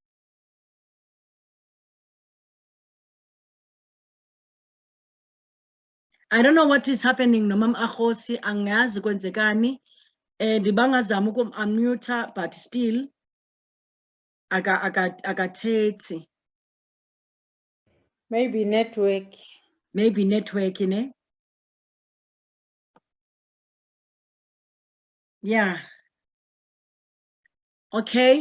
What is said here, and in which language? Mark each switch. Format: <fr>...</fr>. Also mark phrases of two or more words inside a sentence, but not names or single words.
<en>I don't know what is happening no Mam Akhosi,</en> <zu>angazi kwenzekani.</zu> <xh>Ndibangazama ukum-unmute,</xh> <en>but still</en> <xh>akathethi.</xh> <en>Maybe network. Maybe network, ne? Yeah. Okay.</en>